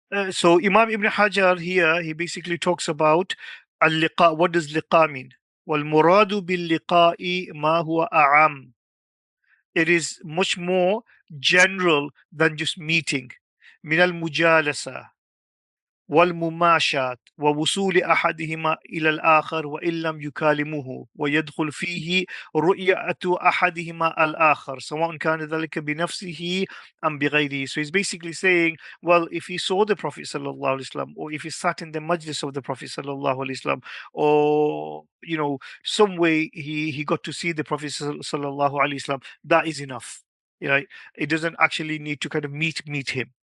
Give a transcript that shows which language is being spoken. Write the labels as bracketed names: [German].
[English] So Imam Ibn Hajar here, he basically talks about al-liqa. What does liqa mean? [Arabic] وَالْمُرَادُ بِاللِّقَاءِ مَا هُوَ أَعَمُّ. [English] It is much more general than just meeting. [Arabic] من المجالسة والمماشات ووصول أحدهما إلى الآخر وإن لم يكالمه ويدخل فيه رؤية أحدهما الآخر سواء كان ذلك بنفسه أم بغيره. [English] So he's basically saying, well, if he saw the Prophet sallallahu alaihi wasallam, or if he sat in the majlis of the Prophet sallallahu alaihi wasallam, or some way he got to see the Prophet sallallahu alaihi wasallam, that is enough. It doesn't actually need to kind of meet him.